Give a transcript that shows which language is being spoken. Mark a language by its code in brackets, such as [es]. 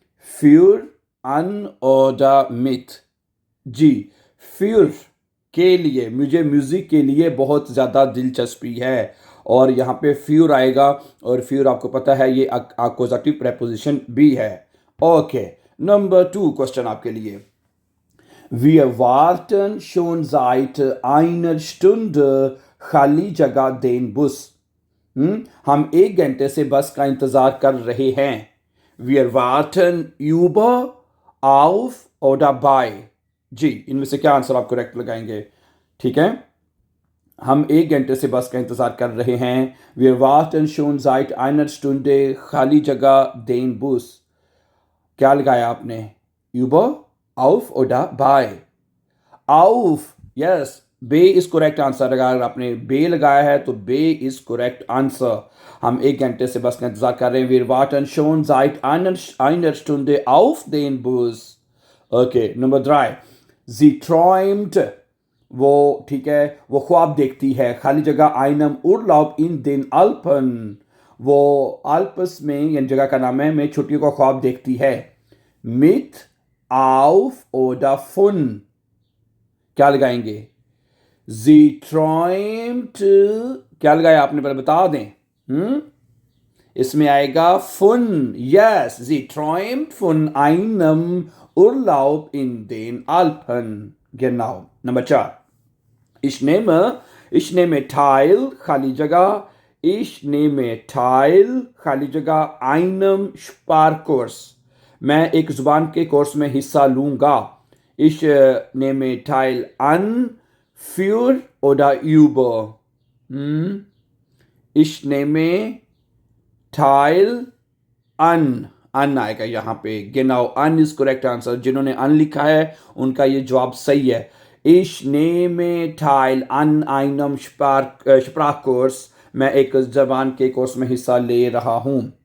[de] फ्यूर अन ओडा मिथ। [hi] जी, फ्यूर के लिए, मुझे म्यूजिक के लिए बहुत ज़्यादा दिलचस्पी है, और यहाँ पे फ्यूर आएगा। और फ्यूर आपको पता है ये अकोजाटिव प्रेपोजिशन भी है। ओके, नंबर टू क्वेश्चन आपके लिए। [de] Wir warten schon seit einer Stunde, [hi] खाली जगह [de] den Bus। [hi] हम एक घंटे से बस का इंतजार कर रहे हैं। [de] Wir warten über, auf oder bei। [hi] जी, इनमें से क्या आंसर आप करेक्ट लगाएंगे? ठीक है, हम एक घंटे से बस का इंतजार कर रहे हैं। [de] Wir warten schon seit einer Stunde, [hi] खाली जगह [de] den Bus। [hi] क्या लगाया आपने? [de] Über, auf oder bei? [hi] Auf, yes, bay is correct answer. अगर आपने बे लगाया है तो बे इज करेक्ट आंसर। हम एक घंटे से बस का इंतजार कर रहे हैं। [de] Wir warten schon seit einer Stunde auf den Bus। [hi] Okay, number 3, [de] sie träumt, [hi] वो, ठीक है, वो ख्वाब देखती है। खाली जगह [de] einem Urlaub in den Alpen, [hi] वो अल्प्स में, यानी जगह का नाम है, में छुट्टियों का ख्वाब देखती है। [de] Mit, auf oder von, [hi] क्या लगाएंगे? जी träumt, क्या लगाया आपने, पहले बता दें। इसमें आएगा फुन। [de] यस, जी träumt von einem Urlaub in den Alpen। genau। [hi] Number 4, [de] ich nehme teil, खाली जगह, ich nehme teil, [hi] खाली जगह, [de] einem Sprachkurs, [hi] मैं एक जुबान के कोर्स में हिस्सा लूंगा। [de] Ich nehme teil an, für oder über? Ich nehme teil an, [hi] अन आएगा यहाँ पे। genau, on is correct answer. जिन्होंने अन लिखा है उनका ये जवाब सही है। [de] Ich nehme teil an einem Sprachkurs, [hi] मैं एक जबान के कोर्स में हिस्सा ले रहा हूँ।